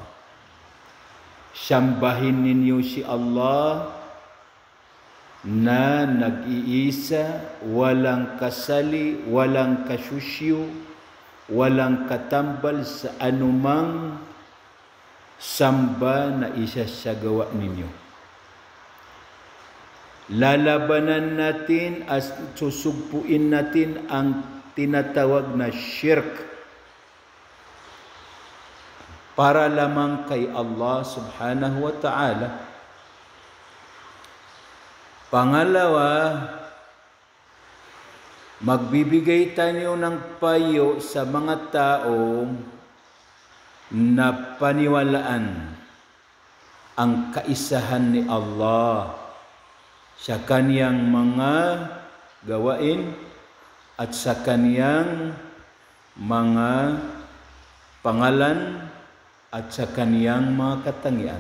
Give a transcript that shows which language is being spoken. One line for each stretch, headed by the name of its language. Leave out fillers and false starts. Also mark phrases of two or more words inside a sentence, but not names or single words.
Filipino: Sambahin ninyo si Allah na nag-iisa, walang kasali, walang kasusyo, walang katambal sa anumang samba na isasagawa ninyo. Lalabanan natin at susugpuin natin ang tinatawag na shirk para lamang kay Allah
Arabic: سبحانه وتعالى.
Filipino: Pangalawa, magbibigay tayo ng payo sa mga tao na paniwalaan ang kaisahan ni Allah sa kaniyang mga gawain at sa kaniyang mga pangalan at sa kaniyang mga katangian.